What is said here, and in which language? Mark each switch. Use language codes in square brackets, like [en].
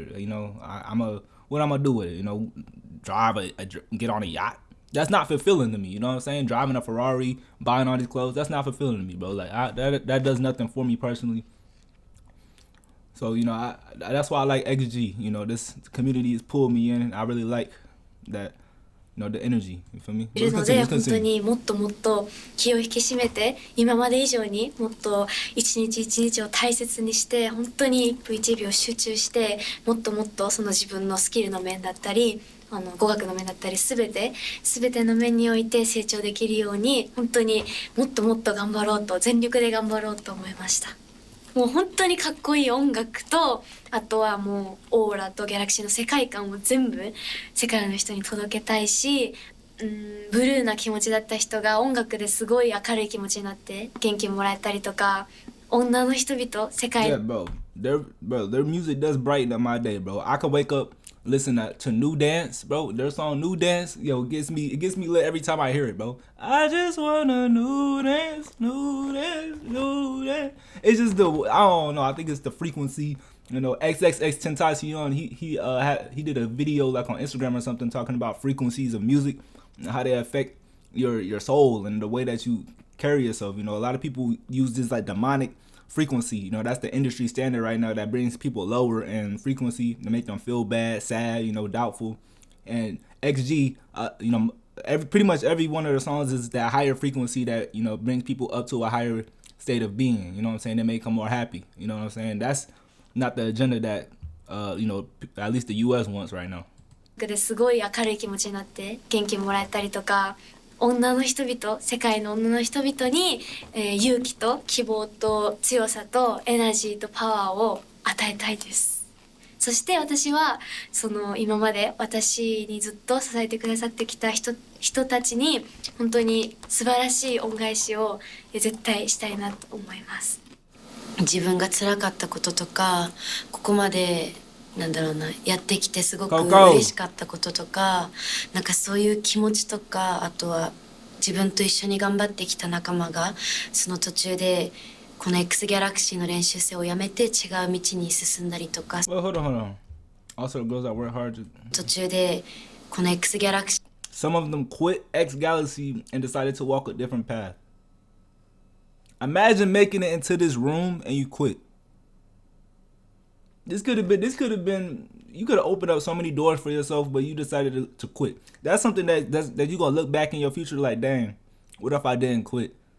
[en] You know, what I'm gonna do with it? You know, get on a yacht. That's not fulfilling to me. You know what I'm saying? Driving a Ferrari, buying all these clothes. That's not fulfilling to me, bro. Like that does nothing for me personally. So you know, that's why I like XG. You know, this community has pulled me in. I really like that. You know, the energy. You feel me? [ja] いるので本当にもっともっと気を引き締めて今まで以上にもっと一日一日を大切にして本当に一分一秒集中してもっともっとその自分のスキルの面だったり語学の面だったり全ての面において成長できるように本当にもっともっと頑張ろうと全力で頑張ろうと思いました。もう本当にかっこいい音楽とあとはもうオーラとギャラクシーの世界観を全部世界の人に届けたいし、ブルーな気持ちだった人が音楽ですごい明るい気持ちになって元気もらえたりとか、女の人々世界 [en] Yeah, bro. Their music does brighten up my day, bro. I can wake up listen to New Dance, bro. Their song New Dance, yo, it gets me lit every time I hear it, bro. I just want a new dance, new dance, new dance. It's just I don't know, I think it's the frequency You know, XXX Tentacion, he did a video like on Instagram or something talking about frequencies of music and how they affect your soul and the way that you carry yourself. You know, a lot of people use this like demonic frequency. You know, that's the industry standard right now that brings people lower in frequency to make them feel bad, sad, you know, doubtful. And XG, you know, pretty much every one of the songs is that higher frequency that, you know, brings people up to a higher state of being. You know what I'm saying? They make them more happy. You know what I'm saying? That's not the agenda that, you know, at least the U.S. wants right now. [ja] ですごい明るい気持ちになって元気もらえたりとか、女の人々、世界の女の人々に、勇気と希望と強さとエナジーとパワーを与えたいです。そして私はその今まで私にずっと支えてくださってきた人たちに本当に素晴らしい恩返しを絶対したいなと思います。自分が辛かったこととか、ここまでなんだろうな、やってきてすごく嬉しかったこととか、なんかそういう気持ちとか、あとは自分と一緒に頑張ってきた仲間がその途中でこの X ギャラクシーの練習生をやめて違う道に進んだりとか、 [en] Hold on. Also, girls that work hard. [ja] 途中でこの X ギャラクシー [en] Some of them quit X Galaxy and decided to walk a different path. Imagine making it into this room and you quit. This could have been. You could have opened up so many doors for yourself, but you decided to quit. That's something that you're gonna look back in your future like, dang, what if I didn't quit?